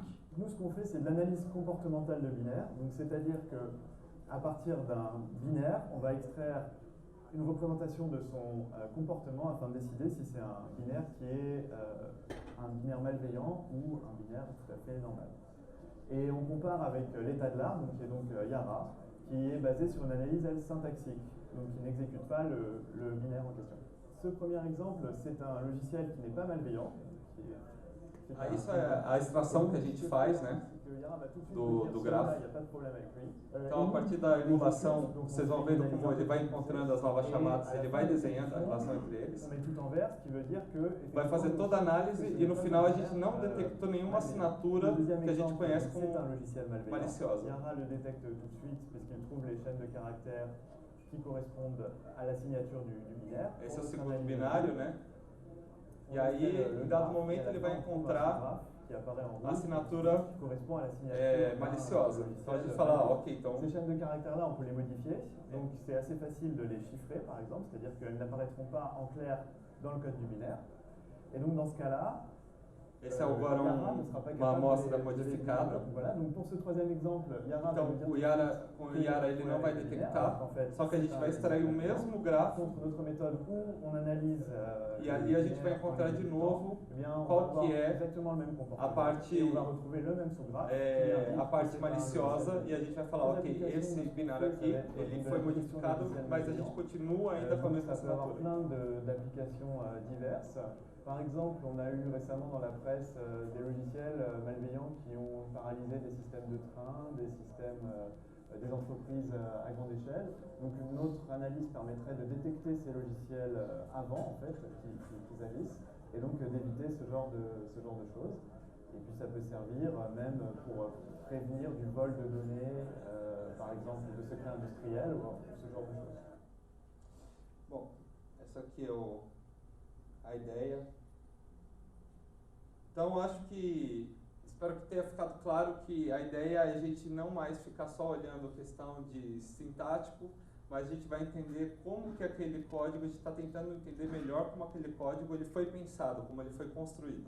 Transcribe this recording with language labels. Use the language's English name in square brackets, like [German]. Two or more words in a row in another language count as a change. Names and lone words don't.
[French] Nous, ce qu'on fait, c'est de l'analyse comportementale de binaire. Donc, c'est-à-dire que à partir d'un binaire, on va extraire une représentation de son comportement afin de décider si c'est un binaire qui est un binaire malveillant ou un binaire tout à fait normal. Et on compare avec l'état de l'art, qui est donc Yara, qui est basé sur une analyse syntaxique, donc qui n'exécute pas le binaire en question. Ce premier exemple, c'est un logiciel qui n'est pas malveillant. [Portuguese] Isso é a extração que a gente faz, né, do grafo. Então, a partir da emulação, vocês vão vendo como ele vai encontrando as novas chamadas, ele vai desenhando a relação entre eles. Vai fazer toda a análise e no final a gente não detectou nenhuma assinatura que a gente conhece como maliciosa. [French] Yara le détecte tout de suite parce qu'il trouve les chaînes de caractères qui correspondent à la signature du binaire. [Portuguese] Esse é o segundo binário, né? E aí, em dado momento, ele vai encontrar a assinatura maliciosa. Então a gente fala, ok, então... [French] Ces chaînes de caractères-là, on peut les modifier. Donc c'est assez facile de les chiffrer, par exemple. C'est-à-dire qu'elles n'apparaîtront pas en clair dans le code du binaire. Et donc dans ce cas-là, [Portuguese] esse é agora uma amostra modificada. Então, o Yara ele não vai detectar, só que a gente vai extrair o mesmo grafo e ali a gente vai encontrar de novo qual que é a parte maliciosa e a gente vai falar, ok, esse binário aqui ele foi modificado, mas a gente continua ainda com a mesma assinatura. [French] Par exemple, on a eu récemment dans la presse des logiciels malveillants qui ont paralysé des systèmes de train, des systèmes, des entreprises à grande échelle. Donc une autre analyse permettrait de détecter ces logiciels avant, en fait, qu'ils agissent, et donc d'éviter ce genre de choses. Et puis ça peut servir même pour prévenir du vol de données, par exemple de secrets industriels, ou ce genre de choses. [Portuguese] Bom, essa aqui é a ideia. Então, espero que tenha ficado claro que a ideia é a gente não mais ficar só olhando a questão de sintático, mas a gente vai entender como que aquele código, a gente está tentando entender melhor como aquele código ele foi pensado, como ele foi construído.